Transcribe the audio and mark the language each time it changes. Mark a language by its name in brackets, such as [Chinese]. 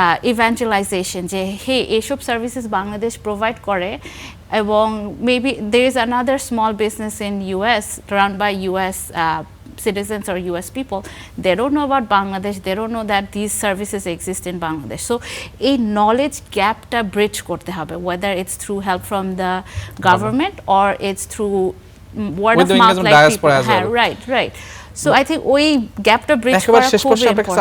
[English] evangelization [Bangla] যে হে এইসব services Bangladesh provide করে এবং [English] Maybe there is another small business in US run by US citizens or US people, they don't know about Bangladesh, they don't know that these services exist in Bangladesh. So a knowledge gap [Bangla] ta bridge korte hobe, [English] whether it's through help from the government or it's through word of mouth like people have, right. So I think [Bangla] ওই গ্যাপটা bridge করা খুব important.